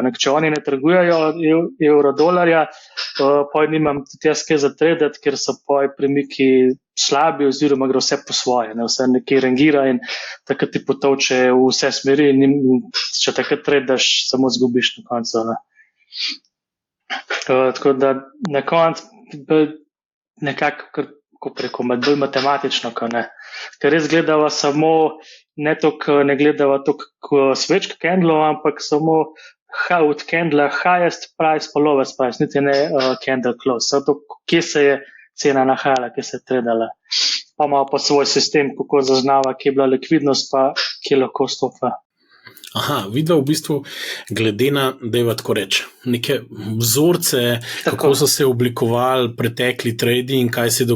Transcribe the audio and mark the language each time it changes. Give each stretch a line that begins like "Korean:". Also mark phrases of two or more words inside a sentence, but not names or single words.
Slovenian: Če oni ne trgujejo evro-dolarja, pa nimam tudi jaz kaj za tradati, ker so premiki slabi oziroma gre vse po svoje, vse nekaj rangira in takrat ti potovče v vse smeri in če takrat tradaš, samo zgubiš na koncu. Tako da na koncu nekako, ko preko bolj matematično, ker res gledava samo, ne gledava toliko svečk candlov, ampak samo od candla
English: highest price
Slovenian: pa
English: lowest price,
Slovenian: niti ne
English: candle close.
Slovenian: Zato, kje se je cena nahajala, kje se je tradala. Pa ima pa svoj sistem, kako zaznava, kje je bila likvidnost, pa kje lahko stopa. Aha, vidva v bistvu glede na, dajva tako reči, neke vzorce, kako so se oblikovali pretekli tradi in kaj se je